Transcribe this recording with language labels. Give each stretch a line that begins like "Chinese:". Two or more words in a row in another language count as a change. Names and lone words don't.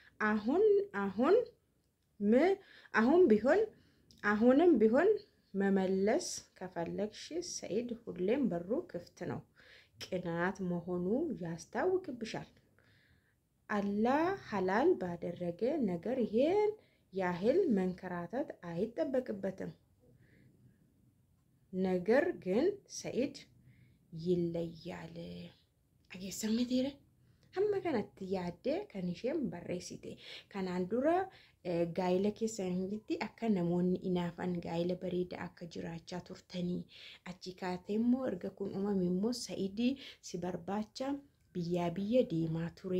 Amharic: አሁንም ቢሆን መመለስ ከፈለግሽ ሰይድ ሁሌም በሩ ክፍት ነው። ቅናት መሆኑ ያስታውቅብሻል። አላህ ሐላል ባደረገ ነገር ይሄን ያህል መንከራተት አይጠበቅበትም። ነገር ግን ሰይድ ይለያል።
Oromo: አገሰምቴረ amma kanatti yaadde kan isheen barreessite kanaan dura gaayila keessanitti akka namoonni inaafan gaayila bareeda akka jiraachaa turtanii achi kaatee immoo erga kun uumame immoo Said si barbaacha biyya deemaa ture.